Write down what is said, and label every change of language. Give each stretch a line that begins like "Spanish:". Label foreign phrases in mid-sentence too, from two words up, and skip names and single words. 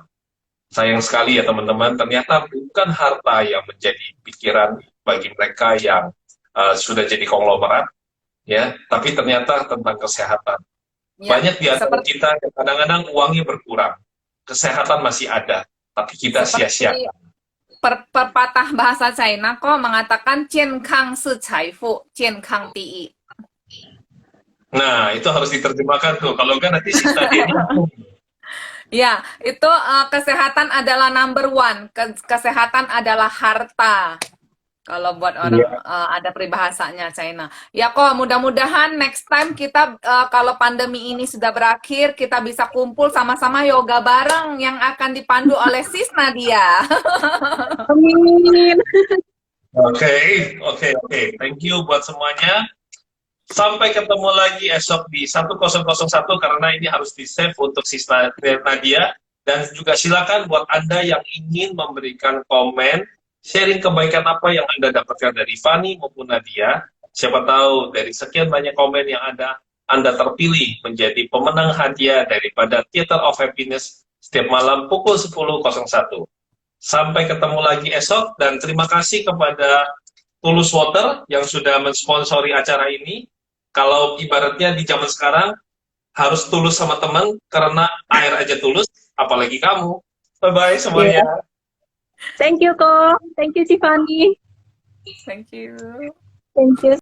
Indonesian: Sayang sekali ya teman-teman, ternyata bukan harta yang menjadi pikiran bagi mereka yang sudah jadi konglomerat, ya, tapi ternyata tentang kesehatan. Ya, Banyak di antara seperti kita yang kadang-kadang uangnya berkurang, kesehatan masih ada, tapi kita sia-sia. seperti pepatah bahasa China kok mengatakan
Chinese: 健康是财富，健康第一。
Indonesian: Nah, itu harus diterjemahkan tuh. Kalau enggak nanti si Nadia ini Ya, itu kesehatan adalah
English: number one.
Indonesian: Kesehatan adalah harta. Kalau buat orang ada peribahasanya China. Ya kok, mudah-mudahan
English: next time
Indonesian: kita kalau pandemi ini sudah berakhir, kita bisa kumpul sama-sama yoga bareng yang akan dipandu oleh Sis Nadia. Amin. Oke.
English: Thank you
Indonesian: buat semuanya. Sampai ketemu lagi esok di 1001 karena ini harus di-save untuk Sista Nadia. Dan juga silakan buat Anda yang ingin memberikan komen, sharing kebaikan apa yang Anda dapatkan dari Fani maupun Nadia. Siapa tahu dari sekian banyak komen yang ada, Anda terpilih menjadi pemenang hadiah daripada Theater of Happiness setiap malam pukul 10.01. Sampai ketemu lagi esok, dan terima kasih kepada Tulus Water yang sudah mensponsori acara ini. Kalau ibaratnya di zaman sekarang harus tulus sama teman karena air aja tulus, apalagi kamu. Bye-bye semuanya.
English: Thank you, Ko. Thank you, Tiffany. Thank you. Thank you.